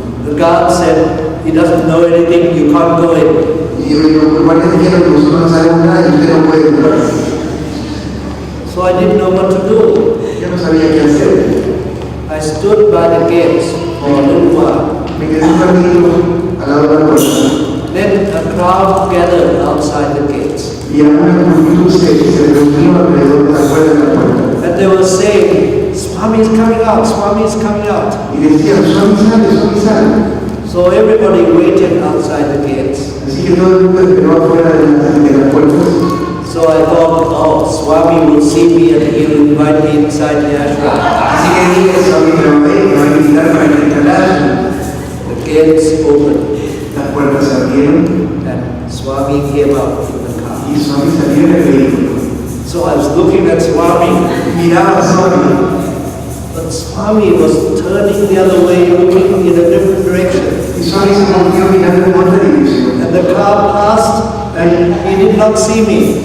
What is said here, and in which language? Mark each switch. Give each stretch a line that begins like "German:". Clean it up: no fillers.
English: The guard said, he doesn't know anything, you can't go in.
Spanish: Y yo los guardias dijeron que nosotros no sabemos nada y usted no puede entrar.
English: So I didn't know what to do.
Spanish: Yo no sabía qué hacer.
English: I stood by the gates for a little while.
Spanish: Me quedé un ratito al lado de la puerta.
English: Then a crowd gathered outside the gates.
Spanish: Y una multitud se reunió alrededor de la puerta de la puerta.
English: And they were saying, Swami is coming out, Swami is coming out.
Spanish: Y decían, Swami sale, Swami sale.
English: So everybody waited outside the gates.
Spanish: Así que todo el mundo esperó afuera de las puertas.
English: So I thought, oh, Swami will see me and he will invite me inside the ashram.
Spanish: Así que dije, Swami me va a invitar para entrar al ashram.
English: The gates opened
Spanish: Las puertas se abrieron
English: and Swami came out in the car.
Spanish: y Swami salió en el vehículo.
English: So I was looking at Swami,
Spanish: Miraba a Swami.
English: but Swami was turning the other way, looking in a different direction.
Spanish: Y Swami se volvió mirando en otra dirección.
English: And the car passed and he did not see me.